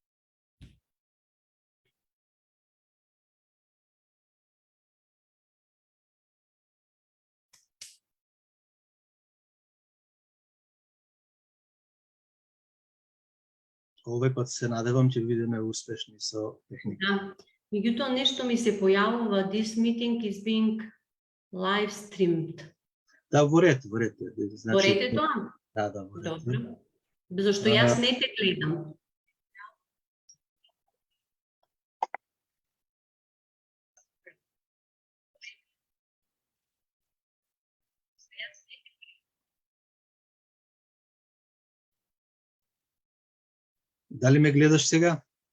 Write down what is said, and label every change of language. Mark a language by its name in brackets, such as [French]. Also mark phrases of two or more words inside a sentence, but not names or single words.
[Macedonian] Овој пат се надевам ќе бидеме успешни со техника. Да. Меѓутоа нешто ми се појавува, [English] this meeting is being live streamed. [Macedonian] Да, во ред, во ред. Во ред е тоа? Да, во ред. Добро. Зашто јас не те гледам. Дали ме гледаш сега?